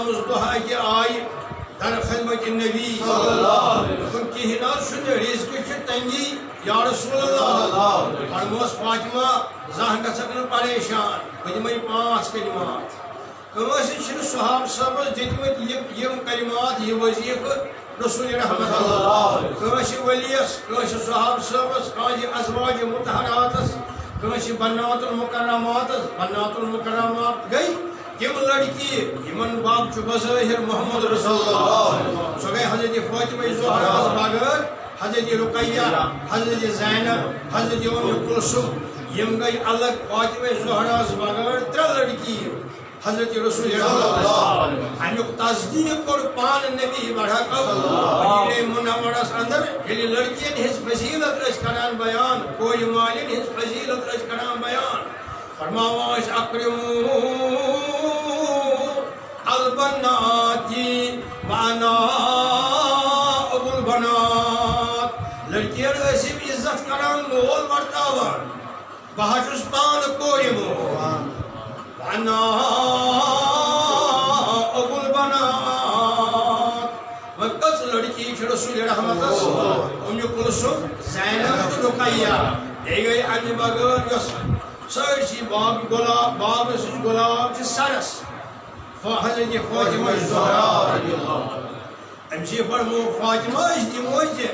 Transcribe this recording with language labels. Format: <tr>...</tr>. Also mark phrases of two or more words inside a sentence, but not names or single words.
<ks>دۄہ اَکہِ آیہِ در خدمت نبی کِہیٖنۍ حظ چھُنہٕ رِزقٕچ چھِ تنگی یا رسول اللہ فرموس فاطمہ زانٛہہ گژھکھ نہٕ پریشان بہٕ دِمَے 5 کلمات کٲنٛسہِ چھِنہٕ صحابہ صٲبس دِتمٕتۍ یِم کلمات یہِ وظیفہٕ رسول رحمت اللہ کٲنٛسہِ ؤلیَس کٲنٛسہِ صحابہ صٲبس کٲنٛسہِ ازواج مطہراتس کٲنٛسہِ بنات المکرماتس</ks> <ar>بنات المکرمات</ar> <ks>گٔے تِم لڑکی یمن باب چھُ بظٲہِر محمد رسول اللہ سۄ گٔے حضرت فاطمہ زہراہس بغٲر حضرت رقیہ حضرت زینب حضرت کلثوم یم گئی الگ فاطمہ زہراہس بغٲر 3 لڑکی حضرت رسول اللہ امیُک تصدیق کوٚر پانہٕ نبی بڑھکو مدینہ منورس اندر ییٚلہِ لڑکین ہٕنٛز فضیلت ٲسۍ کران بیان کورِ مالٮ۪ن ہٕنٛز فضیلت ٲسۍ کران بیان فرماوان ٲسۍ اکرموا</ks> <ar>البنات وانا ابو البنات</ar> <ks>لڑکین ٲسۍ یِم عزت کران مول ورتاوان بہٕ حظ چھُس پانہٕ کورِ مول وانا</ks> <ar>ابو البنات</ar> <ks>وۄنۍ کٔژ لڑکی چھِ رسول رحمتس کلثوم زینب تہٕ رقیہ بیٚیہِ گٔے امہِ بغٲر یۄس سٲرسٕے باب سٕنٛز غلام چھِ سرس حضرت فاطمہ زہرا أمۍ چھِ فرمو فاطمہ أسۍ دِموے ژےٚ</ks>